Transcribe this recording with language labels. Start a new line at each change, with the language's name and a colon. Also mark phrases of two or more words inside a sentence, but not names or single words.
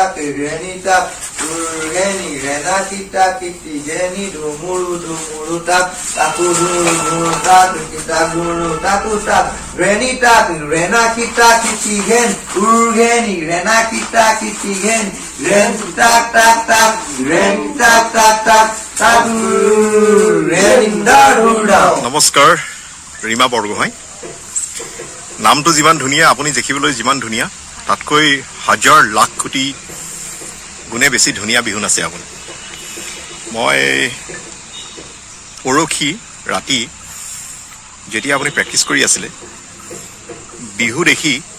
Assamese: reni tak reni rena kita kiti geni dumulu tak taku dumulu tak kita dumulu taku tak reni tak rena kita kiti gen geni rena kita kiti gen ren tak tak tak ren tak tak tak taku reni darula. নমস্কাৰ ৰীমা বৰগোহাঁই নামটো যিমান ধুনীয়া আপুনি দেখিবলৈ যিমান ধুনীয়া তাতকৈ হাজাৰ লাখ কোটি গুণে বেছি ধুনীয়া বিহু নাচে আপুনি মই পৰখি ৰাতি যেতিয়া আপুনি প্ৰেক্টিছ কৰি আছিলে বিহু দেখি